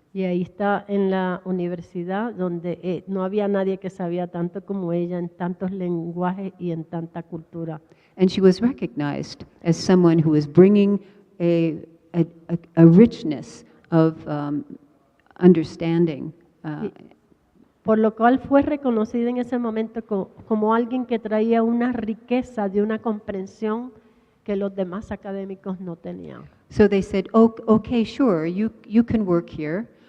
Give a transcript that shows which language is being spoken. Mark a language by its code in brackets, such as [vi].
[es] Y ahí está en la universidad donde no había nadie que sabía tanto como ella en tantos lenguajes y en tanta cultura. [en] And she was recognized as someone who was bringing a richness of understanding. [es] Por lo cual fue reconocida en ese momento como alguien que traía una riqueza de una comprensión que los demás académicos no tenían. [en] So they said, okay, sure, you can work here.